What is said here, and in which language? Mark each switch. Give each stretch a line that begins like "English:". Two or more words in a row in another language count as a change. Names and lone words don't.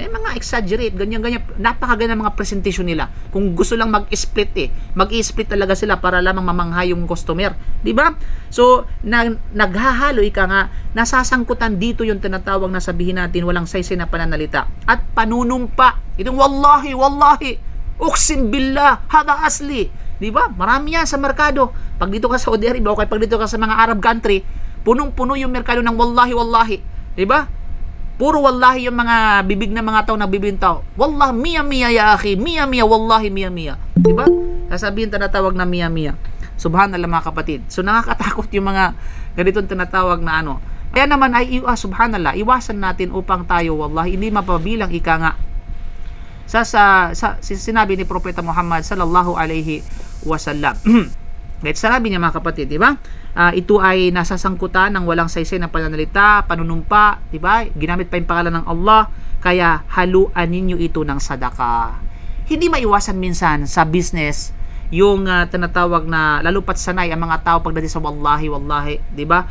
Filipino: Yung mga exaggerate, ganyan. Napakaganda mga presentation nila. Kung gusto lang mag-split mag-i-split talaga sila para lamang mamangha yung customer, di ba? So, naghahalo ika nga, nasasangkutan dito yung tinatawag na sabihin natin walang saysay na pananalita at panunumpa.
Arabic: Itong والله، أقسم بالله، هذا أصلي.
Filipino: Di ba? Marami yan sa merkado. Pag dito ka sa Saudi Arabia o pag dito ka sa mga Arab country, punong-puno yung merkado ng wallahi. Di ba? Puro wallahi yung mga bibig ng mga tao nagbibintaw.
Arabic: والله، مية يا أخي، مية، والله مية.
Filipino: Di ba? Sasabihin tinatawag na miya. Subhanallah mga kapatid. So nakakatakot yung mga ganitong tinatawag na ano. Kaya naman ay subhanallah, iwasan natin upang tayo wallahi hindi mapabilang ika nga sa sinabi ni Propeta Muhammad
Arabic: صلى الله عليه وسلم.
Filipino: Kahit sinabi niya mga kapatid, di ba? Ito ay nasasangkutan ng walang saysay na pananalita, panunumpa, di ba? Ginamit pa yung pangalan ng Allah, kaya haluan ninyo ito ng sadaka. Hindi maiwasan minsan sa business yung tinatawag na lalo pat sanay ang mga tao pagdating sa wallahi, di ba?